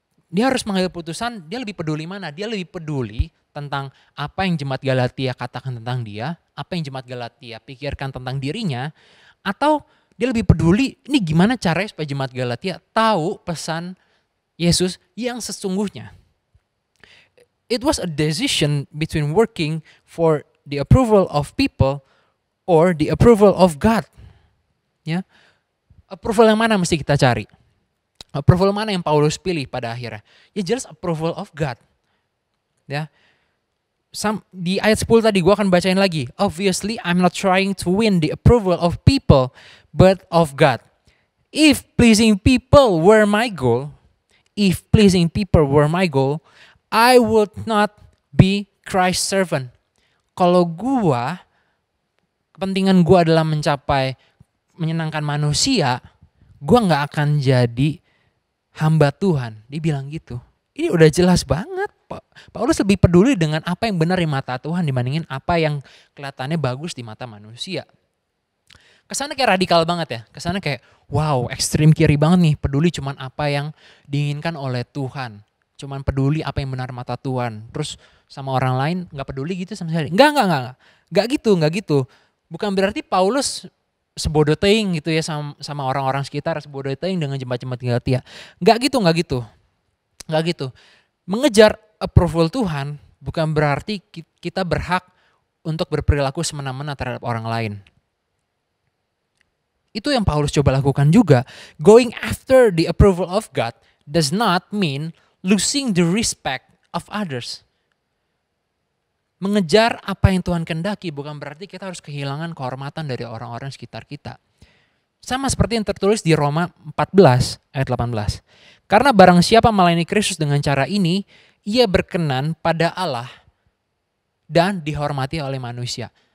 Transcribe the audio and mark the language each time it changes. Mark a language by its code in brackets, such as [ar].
[id] Dia harus mengambil putusan, dia lebih peduli mana? Dia lebih peduli tentang apa yang jemaat Galatia katakan tentang dia, apa yang jemaat Galatia pikirkan tentang dirinya, atau dia lebih peduli ini gimana caranya supaya jemaat Galatia tahu pesan Yesus yang sesungguhnya. [en] It was a decision between working for the approval of people or the approval of God. [id] Ya. Approval yang mana mesti kita cari? Approval mana yang Paulus pilih pada akhirnya? Ya jelas [en] approval of God. [id] Ya. Di ayat 10 tadi gue akan bacain lagi. [en] Obviously I'm not trying to win the approval of people, but of God. If pleasing people were my goal, If pleasing people were my goal, I would not be Christ's servant. [id] Kalau kepentingan gua adalah menyenangkan manusia, gua nggak akan jadi hamba Tuhan. Dia bilang gitu. Ini udah jelas banget. Paulus lebih peduli dengan apa yang benar di mata Tuhan dibandingin apa yang kelihatannya bagus di mata manusia. Kesannya kayak radikal banget ya. Kesannya kayak wow, ekstrim kiri banget nih. Peduli cuman apa yang diinginkan oleh Tuhan. Cuman peduli apa yang benar mata Tuhan. Terus sama orang lain gak peduli gitu sama sekali. Enggak. Gak gitu. Bukan berarti Paulus [su] sebodoh teing [id] gitu ya sama orang-orang sekitar. [su] Sebodoh teing [id] dengan jemaat-jemaat Galatia. Gak gitu. Mengejar approval Tuhan bukan berarti kita berhak untuk berperilaku semena-mena terhadap orang lain. Itu yang Paulus coba lakukan juga. [en] Going after the approval of God does not mean losing the respect of others. [id] Mengejar apa yang Tuhan kehendaki bukan berarti kita harus kehilangan kehormatan dari orang-orang sekitar kita. Sama seperti yang tertulis di Roma 14 ayat 18. Karena barang siapa melayani Kristus dengan cara ini, ia berkenan pada Allah dan dihormati oleh manusia.